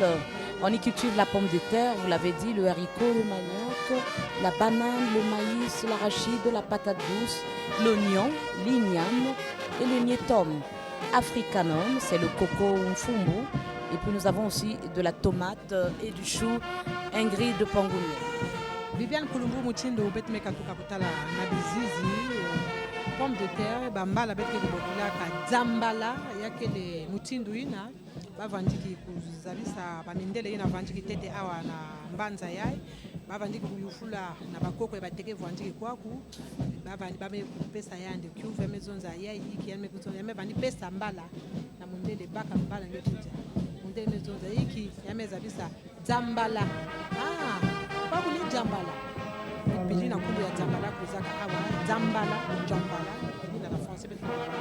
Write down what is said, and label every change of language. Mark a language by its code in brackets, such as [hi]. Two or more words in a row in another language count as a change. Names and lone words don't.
[fr] On y cultive la pomme de terre, vous l'avez dit, le haricot, le manioc, la banane, le maïs, l'arachide, la patate douce, l'oignon, l'igname et le nietom. Africanum, c'est le coco mfumbu. Et puis nous avons aussi de la tomate et du chou Ingrid de Pangoulé. [ktu] Viviane Koulumbu Mutindo betme katuka kutala na bizizi [fr] pomme de terre [ktu] bambala betke bokula ka Djambala yake le Mutindo ina bavandiki kuzalisa bamindele ina vandiki tete awa na mbanza yai bavandiki kuyufula na bakoko bateke vandiki kwaku bavandi pesa yande kyuve mezonza yai iki yame kutonza yame vandi pesa mbala na mundele baka mbala ngetuja mundele mezonza iki yame zabisa Djambala babu ni Djambala bili na kumbu ya Djambala kuzaka awa Djambala bili na français bili